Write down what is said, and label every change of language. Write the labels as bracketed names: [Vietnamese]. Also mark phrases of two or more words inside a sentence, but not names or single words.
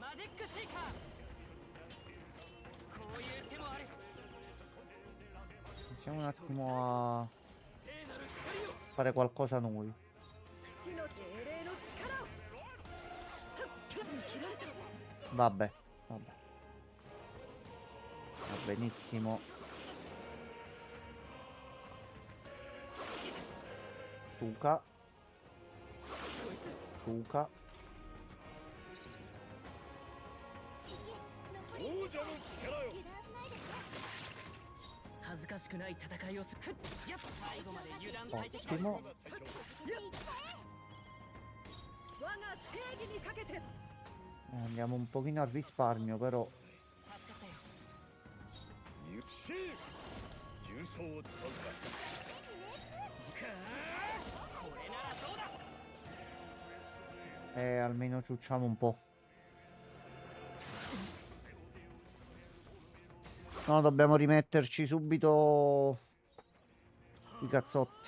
[Italian] Iniziamo un attimo a fare qualcosa noi. Vabbè, vabbè. Va benissimo. Suka. Suka. [Japanese] 恥ずかしくない戦いをする。最後まで油断大敵。 [Italian] Ottimo. [Japanese] 我が正義にかけて [Italian] Andiamo un pochino al risparmio, però. [Japanese] ゆし重装を使うか。 [Italian] Almeno ciucciamo un po'. No, dobbiamo rimetterci subito i cazzotti.